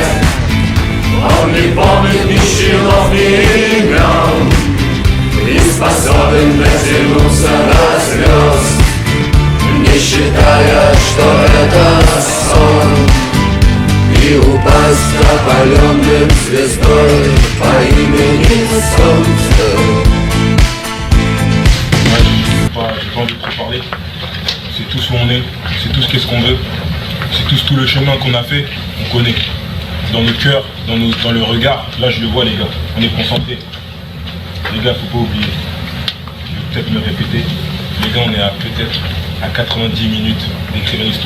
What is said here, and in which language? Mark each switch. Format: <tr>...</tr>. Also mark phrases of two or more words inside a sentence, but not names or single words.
<ru>Он не помнит ни чинов, ни имен, и способен дотянуться до звезд, не считая, что это сон, и упасть опаленным звездой по имени Солнце.</ru> <fr>C'est tout ce qu'on est, c'est tout ce qu'est-ce qu'on veut, c'est tout le chemin qu'on a fait, on connaît. Dans nos cœurs, dans le regard, là je le vois les gars, on est concentrés. Les gars, faut pas oublier, je vais peut-être me répéter, les gars on est à peut-être à 90 minutes d'écrire l'histoire.</fr>